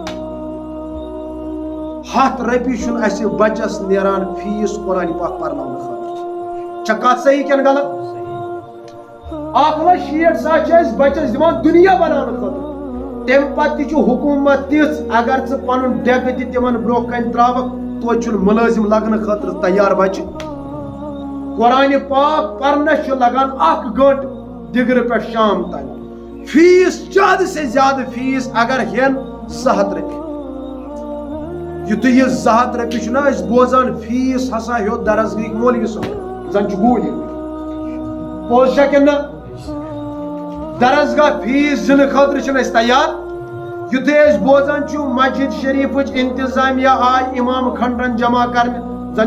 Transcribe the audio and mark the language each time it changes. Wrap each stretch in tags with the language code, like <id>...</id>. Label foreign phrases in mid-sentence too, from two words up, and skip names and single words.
<ks>100 رۄپیہِ چھُنہٕ بچس نیران فیس قرآن پاک پرناؤن خاطر چھا کت صحیح کن غلط 1,60,000 بچس دِوان دنیا بناونہٕ خاطر تم پتہ حکومت تِژھ اگر ژٕ پنُن ڈیکہٕ تہِ تمن برونٛہہ کن تراوکھ توتہِ چھُنہٕ ملٲزم لگنہٕ خاطر تیار بچہ قرآن پاک پرنس لگان 1 گٲنٛٹہٕ دگرٕ پہ شام تام فیس</ks> <ur>زیادہ سے زیادہ</ur> <ks>فیس اگر ہین 200 رۄپیہِ یُتھُے یہ 200 رۄپیہِ چھُنہ أسۍ بوزان فیس ہسا ہیوٚت درسگاہٕکۍ مولوی صٲب زن چھُ گوٗلۍ پوٚز چھا کِنہٕ نہ درسگاہ فیس دِنہٕ خٲطرٕ چھِنہٕ أسۍ تیار یُتھُے أسۍ بوزان چھُ مسجد شریفٕچ انتظامیہ آے امام کھنڈرن جمع کرنہِ زن</ks>